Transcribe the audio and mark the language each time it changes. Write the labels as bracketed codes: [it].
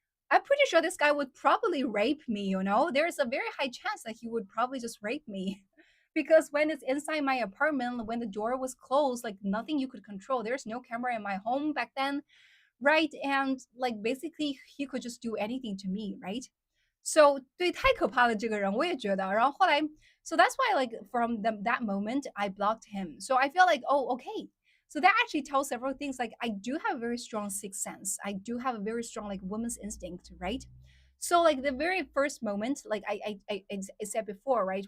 [en] I'm pretty sure this guy would probably rape me. There's a very high chance that he would probably just rape me. Because when it's inside my apartment, when the door was closed, like nothing you could control. There's no camera in my home back then, right? And like basically he could just do anything to me, right? [zh] So 对，太可怕了这个人，我也觉得。然后后来， [en] so that's why like from that moment I blocked him. So I feel like, oh, okay. So that actually tells several things. Like I do have a very strong sixth sense. I do have a very strong like woman's instinct, right? So like the very first moment, like I said before, right?